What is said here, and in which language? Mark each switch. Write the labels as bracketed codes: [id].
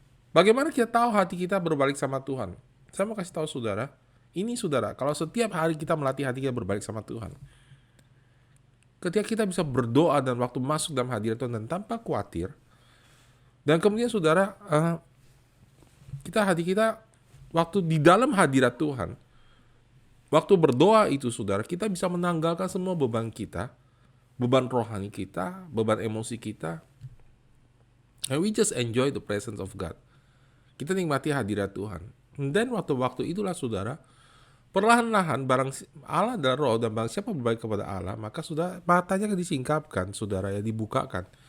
[id] Bagaimana kita tahu hati kita berbalik sama Tuhan? Saya mau kasih tahu saudara, ini saudara, kalau setiap hari kita melatih hati kita berbalik sama Tuhan, ketika kita bisa berdoa dan waktu masuk dalam hadirat Tuhan dan tanpa khawatir, dan kemudian saudara, hati kita waktu di dalam hadirat Tuhan, waktu berdoa itu saudara, kita bisa menanggalkan semua beban kita, beban rohani kita, beban emosi kita. [en] And we just enjoy the presence of God. [id] Kita nikmati hadirat Tuhan. Dan waktu-waktu itulah saudara, perlahan-lahan barang Allah adalah roh, dan barang siapa berbaik kepada Allah, maka sudah matanya disingkapkan, saudara, ya, dibukakan.